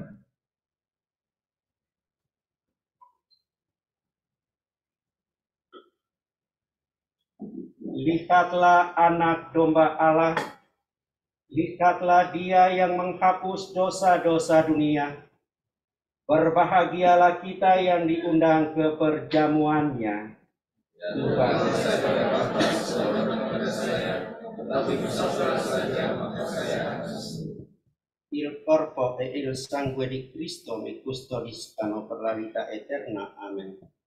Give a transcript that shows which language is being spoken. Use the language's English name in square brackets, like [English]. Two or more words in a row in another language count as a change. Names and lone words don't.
[Indonesian] Lihatlah anak domba Allah, lihatlah Dia yang menghapus dosa-dosa dunia. Berbahagialah kita yang diundang ke perjamuannya. Tuhan, [Italian] il corpo e il sangue di Cristo mi custodiscano per la vita eterna. [Indonesian] Amen.